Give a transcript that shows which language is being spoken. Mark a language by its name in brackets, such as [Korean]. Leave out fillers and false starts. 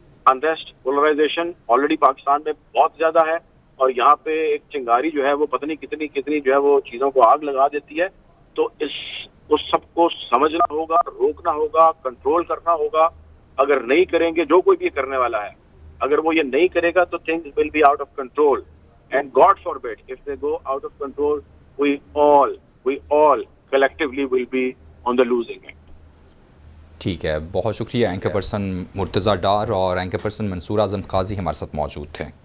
[Urdu] Unrest, polarisation already Pakistan میں بہت زیادہ ہے, اور یہاں پہ ایک چنگاری جو ہے وہ پتہ نہیں کتنی جو ہے وہ چیزوں کو آگ لگا دیتی ہے. تو اس سب کو سمجھنا ہوگا, روکنا ہوگا, کنٹرول کرنا ہوگا. اگر نہیں کریں گے, جو کوئی بھی کرنے والا ہے, اگر وہ یہ نہیں کرے گا تو [English] things will be out of control. And God forbid, if they go out of control, we all collectively will be on the losing end. [Urdu] ٹھیک ہے, بہت شکریہ. اینکر پرسن مرتضیٰ ڈار اور اینکر پرسن منصور اعظم قاضی ہمارے ساتھ موجود تھے.